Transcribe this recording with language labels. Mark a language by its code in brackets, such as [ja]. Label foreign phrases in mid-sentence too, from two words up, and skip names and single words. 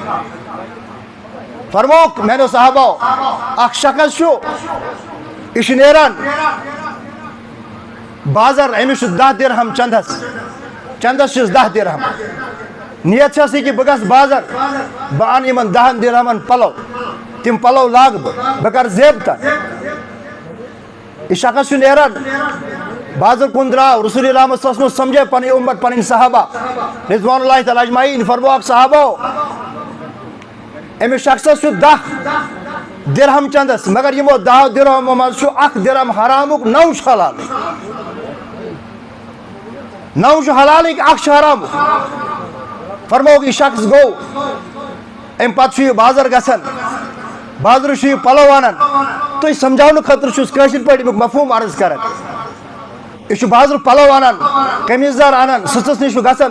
[ks] فرموکھ میانیو صحابو اکھ شخص چھُ یہِ چھُ نیران بازر أمِس چھُ 10 درہم چندس چھِس 10 درہم نیت چھس یہِ کہ بہٕ گژھٕ بازر بہٕ انہٕ یِمن 10 درہمن پلو تِم پلو لاگہٕ بہٕ کرٕ زیبتن یہِ شخص چھُ نیران بازر کُن درٛاو رسول رحمت [ar] صلی اللہ علیہ وسلم [ks] سمجھٲے پنٕنۍ اُمت پنٕنۍ صحابہ [ar] رضوان اللہ تعالیٰ اجمعین [ks] فرموکھ صحابو أمِس شخصس چھُ 10 درہم چندس مگر یِمو 10 درہمو منٛز چھُ 1 درہم حرامُک 9 چھُ حلالٕکۍ 9 چھُ حلالٕکۍ 1 چھُ حرامُک فرموکھ یہِ شخص گوٚو اَمہِ پتہٕ چھُ یہِ بازر گژھان بازرٕ چھُ یہِ پلو انان تُہۍ سمجھاونہٕ خٲطرٕ چھُس کٲشِر پٲٹھۍ امیُک مفہوٗم عرض کران یہِ چھُ بازرٕ پلو انان قمیٖض دار انان سٕژس نِش چھُ گژھان